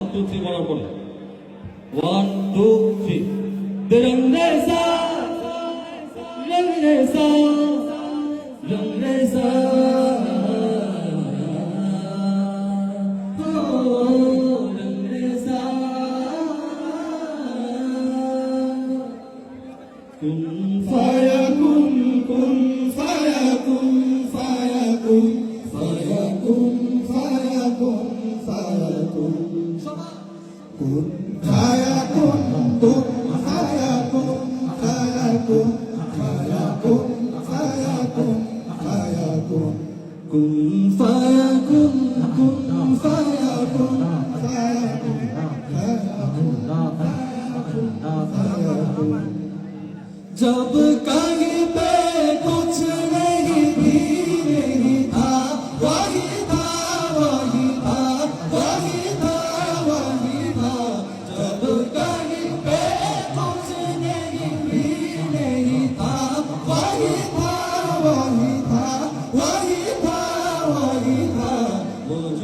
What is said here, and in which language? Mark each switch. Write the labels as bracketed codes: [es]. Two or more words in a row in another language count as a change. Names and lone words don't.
[bn] 2 3 বলার পরে 1 2 3 রং রে সা রং রে সা রং রে সা [ar] كن فيكون كن فيكون فيكون فيكون فيكون فيكون كن فيكون كن فيكون فيكون فيكون فيكون فيكون كن فيكون كن فيكون فيكون [hi] fayakun जब कहीं पे कुछ नहीं भी नहीं था वही था वही था वही था वही था जब कहीं पे कुछ नहीं भी नहीं था वही था वही था वही था वही था वो जो